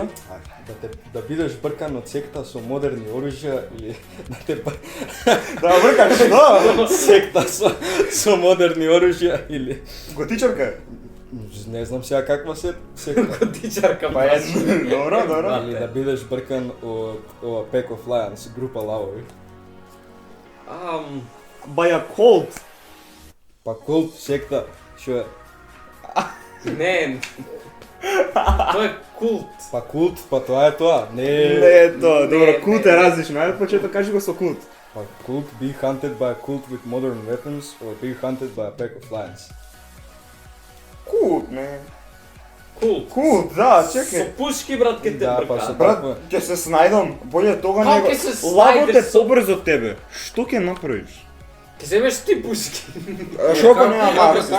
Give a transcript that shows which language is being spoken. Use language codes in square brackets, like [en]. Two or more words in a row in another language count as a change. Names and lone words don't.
[mk] Да бидеш бркан од секта со модерни оружја или да те Да бркаш, што? секта со модерни оружја или Готичарка? не знам сега каква секта. Котичарка Па е, добро, добро. Или да бидеш бркан од ова [en] Pack of Lions, [mk] група лавови. [en] By a cult. [mk] Па култ секта што е Не. Тоа е култ. па култ, па тоа е тоа. Не е тоа, добро, не, култ не. е различно. Ајде почеток кажи го со култ. Па култ [en] be hunted by a cult with modern weapons or be hunted by a Pack of Lions. [mk] Култ, не. Култ. Култ, да, Со чекај. пушки, брат, ке те Да, па брка. со- Брат, ќе се снајдам, боле тога Како него. ќе се Лавот е снајдеш со- побрз од тебе. Што ќе направиш? Ке земеш ти пушки. Што ако нема Како Маркс?